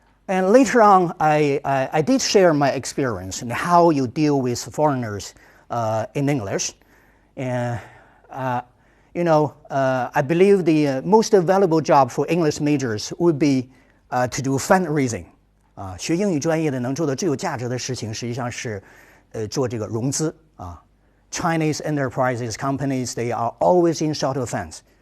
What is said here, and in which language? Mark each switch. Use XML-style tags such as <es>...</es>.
<en>And later on, I did share my experience and how you deal with foreigners in English. And, I believe the most valuable job for English majors would be to do fundraising.</en> <zh>学英语专业的能做的最有价值的事情，实际上是做这个融资啊。</zh> <en>Chinese enterprises, companies, they are always in short of funds.</en>